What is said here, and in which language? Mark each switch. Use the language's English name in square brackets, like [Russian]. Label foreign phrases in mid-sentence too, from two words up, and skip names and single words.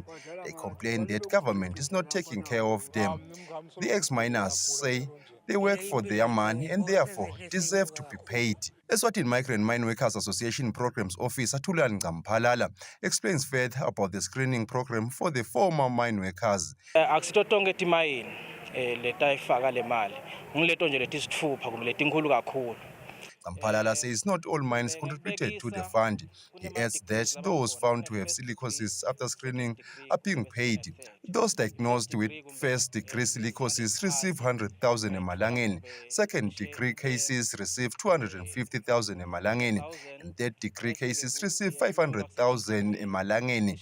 [English] They complain that government is not taking care of them. The ex-miners say they work for their money and therefore deserve to be paid. Eswatini Migrant Mine Workers Association Programs Officer Thulan Ngamphalala explains further about the screening program for the former mine workers. [Swati] Akusitotonke timayini letayifaka le mali. Ngileto nje letisithupha kumbe letinkulu kakhulu. [English] Ngamphalala says not all mines contributed to the fund. He adds that those found to have silicosis after screening are being paid. Those diagnosed with first-degree silicosis receive 100,000 emalangeni, second-degree cases receive 250,000 emalangeni, and third-degree cases receive 500,000 emalangeni.